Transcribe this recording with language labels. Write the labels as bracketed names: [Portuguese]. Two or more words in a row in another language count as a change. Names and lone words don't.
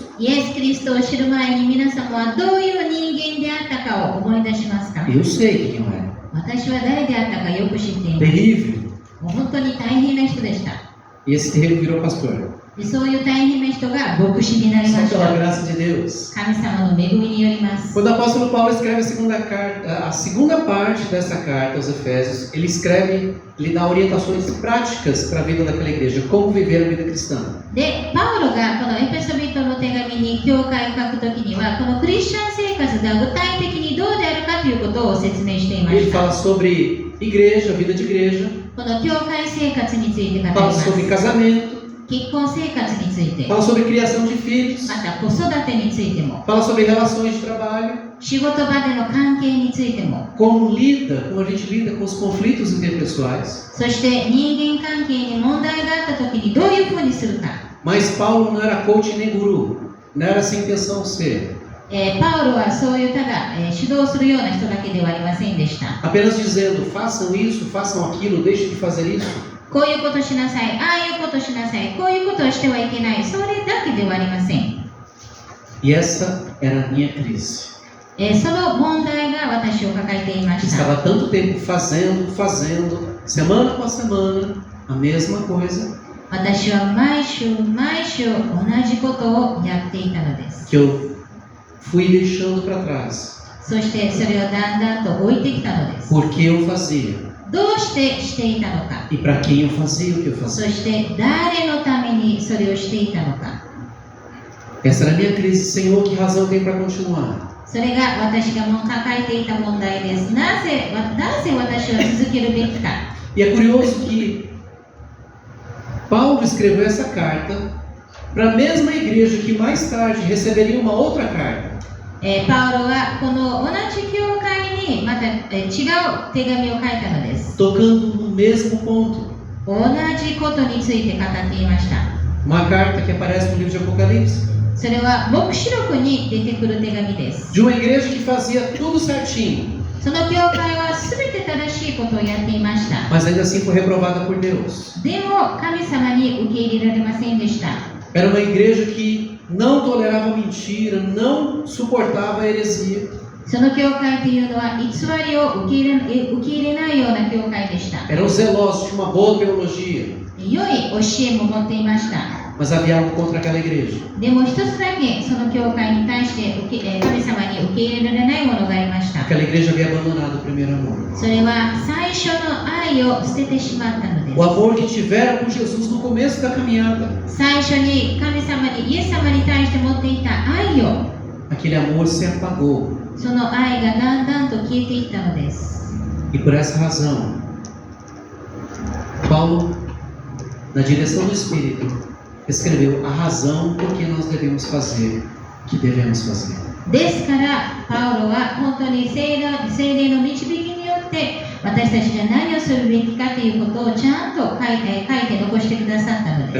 [Japanese] イエス・キリストを知る前に皆様はどういう人間であったかを思い出しますか？ [Portuguese] Eu sei quem eu era. [Japanese] 私は誰であったかよく知っています。 [Portuguese] Terrível. [Japanese] もう本当に大変な人でした。 [Portuguese] E esse terrível virou pastor. [Japanese] でそういう大変な人が牧師になりま [Portuguese] Só [Japanese] し [Portuguese] pela [Japanese] た。 [Portuguese] graça de Deus. [Japanese] 神様の恵みによります。 [Portuguese] Quando o apóstolo Paulo escreve a segunda parte dessa carta aos Efésios, ele dá orientações práticas para a vida daquela igreja, como viver a vida cristã. [Japanese] で、パウロがこのエペソビトの手紙に教会を書くときには、このクリスチャン生活が具体的にどうであるかということを説明していま [Portuguese] Ele [Japanese] した。 [Portuguese] fala sobre igreja, vida de igreja, [Japanese] この教会生活について語りま [Portuguese] fala [Japanese] す。 [Portuguese] sobre casamento, [Japanese] 結婚生活について、 [Portuguese] fala sobre criação de filhos, [Japanese] また子育てについても、 [Portuguese] fala sobre relações de trabalho, [Japanese] 仕事場での関係についても、 [Portuguese] como a gente lida com os conflitos interpessoais. [Japanese] そして人間関係に問題があったときにどういうふうにするか。 [Portuguese] Mas Paulo não era coach nem guru, não era essa a intenção ser. [Japanese] パウロはそういうただ、指導するような人だけではありませんでした。 [Portuguese] Apenas dizendo, façam isso, façam aquilo, deixem de fazer isso. [Japanese] こういうことしなさい、ああいうことしなさい、こういうことをしてはいけない、それだけではありません。 [Portuguese] E essa era a minha crise. [Japanese] その問題が私を抱えていました。 [Portuguese] Estava tanto tempo fazendo, semana após semana, a mesma coisa, [Japanese] 私は毎週毎週同じことをやっていたのです。 [Portuguese] que eu fui deixando para trás. [Japanese] そしてそれをだんだんと置いてきたのです。 [Portuguese] Porque eu fazia. [Japanese] どうしてしていたのか、 [Portuguese] E para quem eu fazia o que eu [Japanese] そ [Portuguese] fazia. [Japanese] して誰のためにそれをしていたのか。 [Portuguese] Essa era a minha crise. Senhor, que razão tem para continuar? [Japanese] それが私がもう抱えていた問題です。なぜ私は続けるべきか。 [Portuguese] E é curioso que Paulo escreveu essa carta para a mesma igreja que mais tarde receberia uma outra carta. [Japanese] パウロはこの同じ教会にまた違う手紙を書いたのです。 [Portuguese] Tocando no mesmo ponto. [Japanese] 同じことについて語っていました。 [Portuguese] Uma carta que aparece no livro de Apocalipse. [Japanese] それは黙示録に出てくる手紙です。 [Portuguese] De uma igreja que fazia tudo certinho, [Japanese] その教会は全て正しいことをやっていました。 [Portuguese] mas ainda assim foi reprovada por Deus. [Japanese] でも神様に受け入れられませんでした。 [Portuguese] Era uma igreja que não tolerava mentira, não suportava a heresia. [Japanese] その教会というのは偽りを受け入れないような教会でした。 [Portuguese] Eram zelosos, tinham uma boa teologia, [Japanese] 良い教えも持っていました。 [Portuguese] mas havia algo contra aquela igreja. [Japanese] でも一つだけその教会に対して神様に受け入れられないものがありました。 [Portuguese] Aquela igreja havia abandonado o primeiro amor. [Japanese] それは最初の愛を捨ててしまったので [Portuguese] O [Japanese] す。 [Portuguese] amor que tiveram com Jesus no começo da caminhada. [Japanese] 最初に神様にイエス様に対して持っていた愛を、 [Portuguese] Aquele amor se apagou. [Japanese] その愛がだんだんと消えていったのです。 [Portuguese] E por essa razão, Paulo, na direção do Espírito, escreveu a razão por que nós devemos fazer o que devemos fazer. [Japanese] ですから、パウロは本当に聖霊の導きによって、私たちが何をするべきかということをちゃんと書いて残してくださったの